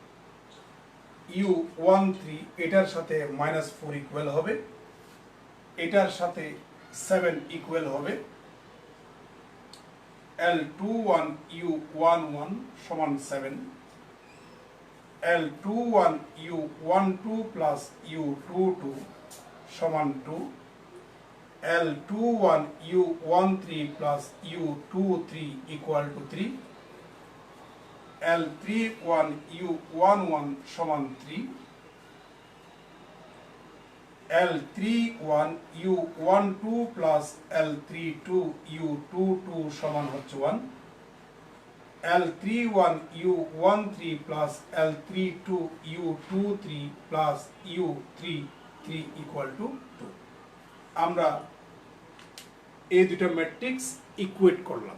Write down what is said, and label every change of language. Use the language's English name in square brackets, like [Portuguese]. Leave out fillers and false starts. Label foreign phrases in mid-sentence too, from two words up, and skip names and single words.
[Bangla] U13 এটার সাথে -4 ইকুয়াল হবে, এটার সাথে 7 ইকুয়াল হবে, L21 U11 সমান 7, L21 U12 প্লাস U22 সমান 2, [English] L21 U13 plus U23 equal to 3, [Bangla] L31 U11 সমান 3, L31 U12 plus L32 U22 সমান হচ্ছে 1, [English] L31 U13 plus L32 U23 plus U33 equal to 2। [Bangla] আমরা এই দুটো ম্যাট্রিক্স ইকুয়েট করলাম।